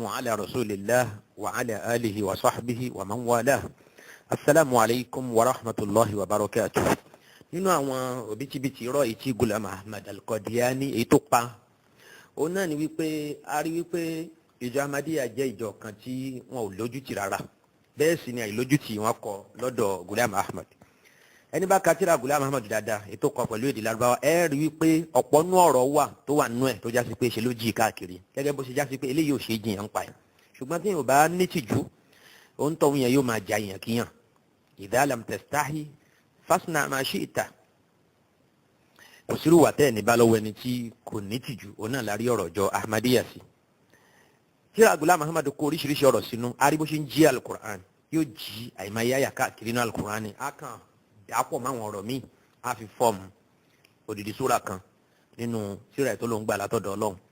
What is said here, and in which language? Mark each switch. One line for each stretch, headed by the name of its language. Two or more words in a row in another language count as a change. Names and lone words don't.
Arabic: على رسول الله وعلى آله وصحبه ومن والاه. السلام عليكم ورحمة الله وبركاته.
Yoruba: Nínú àwọn òbítíbitì irọ́ ìtí Ghulam Ahmad Al-Qadiani èyí tó pa òun náà ni wípé a rí wípé ìjọ Ahmadiyya jẹ́ ìjọ kan tí wọn ò lójútì rárá, bẹ́ẹ̀ sì ni àìlójútì wọn kọ lọ́dọ̀ Ghulam Ahmad. Ẹni bá ka tírà Ghulam Ahmad dáadáa ètò kọ pẹ̀lú èdè Lárúbáwá ẹ rí wípé ọ̀pọ̀ nú ọ̀rọ̀ wà tó wà nú ẹ̀ tó jásí pé ṣe ló jí káàkiri gẹ́gẹ́ bó ṣe jásí pé eléyìí ò ṣe jiyàn ń pa ẹ̀, ṣùgbọ́n tí yóò bá ní tìjú òun tọ̀hún yẹn yóò máa ja yàn kíyàn.
Arabic: إذا لم تستحي فاصنع ما شئت.
Yoruba: Kò sírù wà tẹ́ẹ̀ ní bá lọ́wọ́ ẹni tí kò ní tìjú òun náà lárí ọ̀rọ̀ jọ Ahmadiyya sí. Tírà Ghulam Ahmad kó oríṣiríṣi ọ̀rọ̀ sínú arí bó ṣe ń jí Al-Qur'an yóò jí àìmáyé àyà káàkiri nínú Al-Qur'an ni á kàn àpọ̀ máwọn ọ̀rọ̀ míì á fi fọ́ọ̀mù òdìdí súra kan nínú síra tó ló ń gbà látọ̀dọ̀ Ọlọ́run.